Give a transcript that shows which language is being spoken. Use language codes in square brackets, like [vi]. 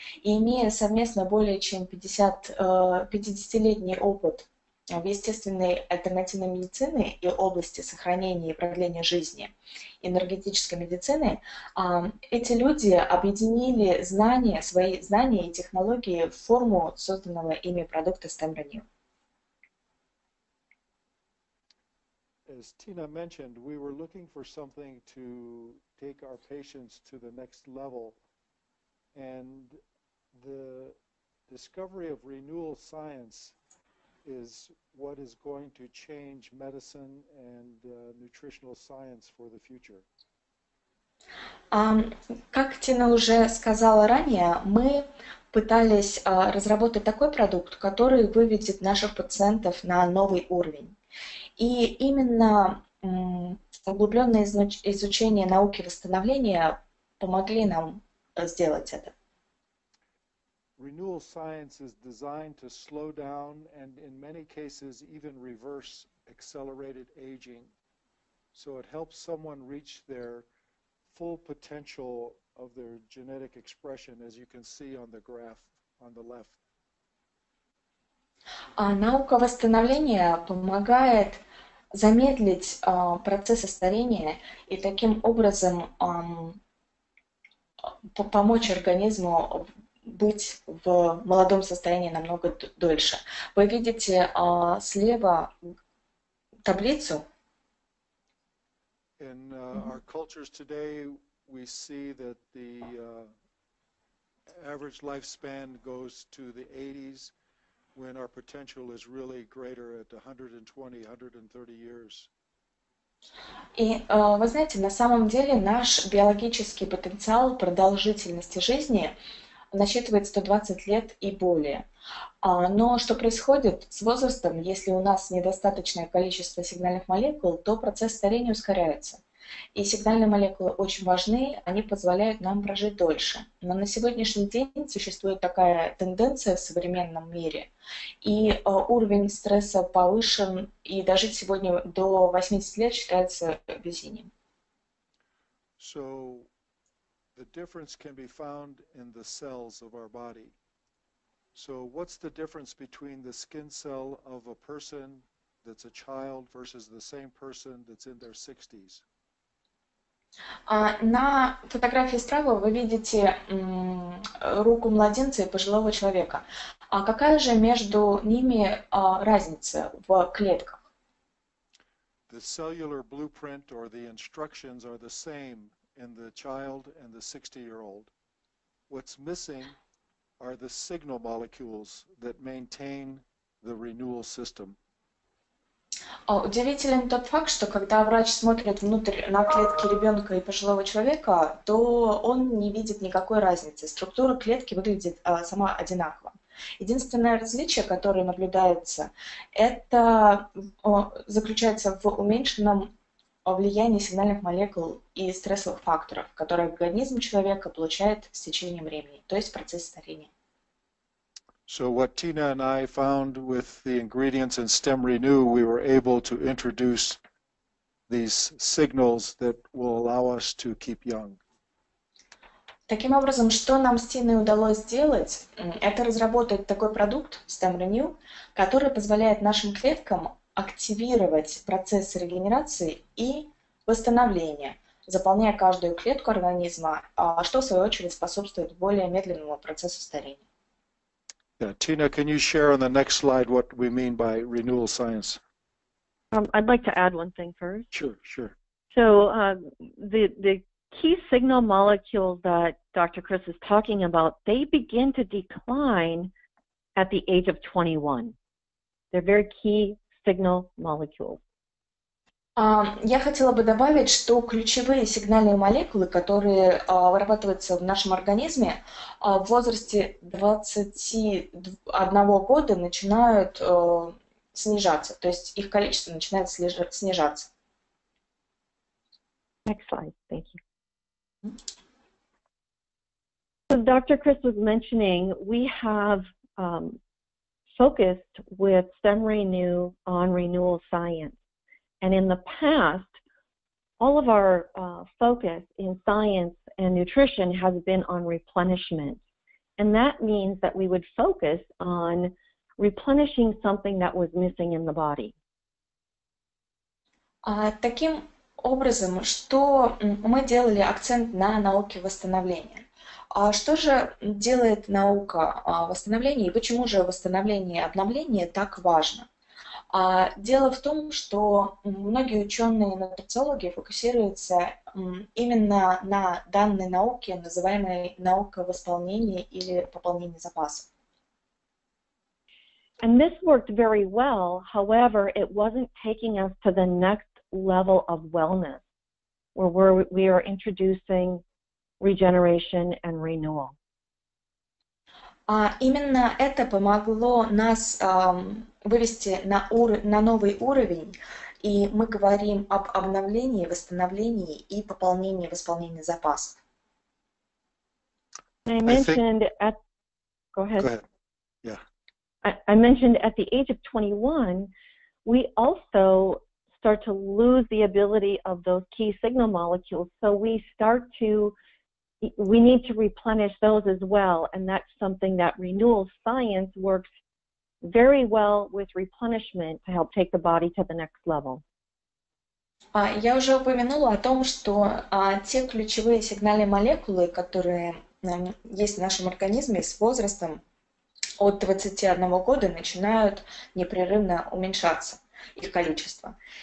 [ru] И имея совместно более чем 50-летний опыт в естественной альтернативной медицины и области сохранения и продления жизни, энергетической медицины, эти люди объединили свои знания и технологии в форму созданного ими продукта StemRenu. [en] As Tina mentioned, we were looking for something to take our patients to the next level, and the discovery of renewal science is what is going to change medicine and nutritional science for the future. [ru] Как Тина уже сказала ранее, мы пытались разработать такой продукт, который выведет наших пациентов на новый уровень. И именно углубленное изучение науки восстановления помогли нам сделать это. [en] Renewal science is designed to slow down and in many cases even reverse accelerated aging. So it helps someone reach their full potential of their genetic expression, as you can see on the graph on the left. [ru] Наука восстановления помогает замедлить процессы старения и таким образом помочь организму быть в молодом состоянии намного дольше. Вы видите слева таблицу. [en] In our cultures today, we see that the average lifespan goes to the 80s when our potential is really greater at 120, 130 years. [ru] И вы знаете, на самом деле наш биологический потенциал продолжительности жизни насчитывает 120 лет и более. Но что происходит с возрастом, если у нас недостаточное количество сигнальных молекул, то процесс старения ускоряется. И сигнальные молекулы очень важны, они позволяют нам прожить дольше. Но на сегодняшний день существует такая тенденция в современном мире, и уровень стресса повышен, и дожить сегодня до 80 лет считается везением. [en] So the difference can be found in the cells of our body. So what's the difference between the skin cell of a person that's a child versus the same person that's in their 60s? [ru] На фотографии справа вы видите руку младенца и пожилого человека. А какая же между ними разница в клетках? [en] The cellular blueprint or the instructions are the same in the child and the 60-year-old. What's missing are the signal molecules that maintain the renewal system. [ru] Удивителен тот факт, что когда врач смотрит внутрь на клетки ребенка и пожилого человека, то он не видит никакой разницы. Структура клетки выглядит сама одинаково. Единственное различие, которое наблюдается, это заключается в уменьшенном влиянии сигнальных молекул и стрессовых факторов, которые организм человека получает с течением времени, то есть процесс старения. [en] So what Tina and I found with the ingredients in StemRenu, we were able to introduce these signals that will allow us to keep young. [ru] Таким образом, что нам с Тиной удалось сделать, это разработать такой продукт StemRenu, который позволяет нашим клеткам активировать процесс регенерации и восстановления, заполняя каждую клетку организма, что в свою очередь способствует более медленному процессу старения. [en] Yeah, Tina, can you share on the next slide what we mean by renewal science? I'd like to add one thing first. Sure. So the key signal molecules that Dr. Chris is talking about, they begin to decline at the age of 21. They're very key signal molecules. [ru] Я хотела бы добавить, что ключевые сигнальные молекулы, которые вырабатываются в нашем организме, в возрасте 21 года начинают снижаться, то есть их количество начинает снижаться. [en] Next slide, thank you. So Dr. Chris was mentioning, we have focused with StemRenu on renewal science. And in the past, all of our focus in science and nutrition has been on replenishment. And that means that we would focus on replenishing something that was missing in the body. [ru] Таким образом, что мы делали акцент на науке восстановления. А что же делает наука восстановления и почему же восстановление и обновление так важно? Дело в том, что многие ученые-нутрициологи фокусируются именно на данной науке, называемой наука восполнения или пополнения запасов. [en] And this worked very well. However, it wasn't taking us to the next level of wellness, where we are introducing regeneration and renewal. [ru] Именно это помогло нас вывести на новый уровень, и мы говорим об обновлении, восстановлении и пополнении, восполнении запасов. [en] I mentioned go ahead. Go ahead. Yeah. I mentioned at the age of 21, we also start to lose the ability of those key signal molecules. So we need to replenish those as well. And that's something that renewal science works very well with replenishment to help take the body to the next level. [ru] Я уже упомянула о том, что те ключевые сигнальные молекулы, которые есть в нашем организме, с возрастом от 21 года начинают непрерывно уменьшаться, их количество.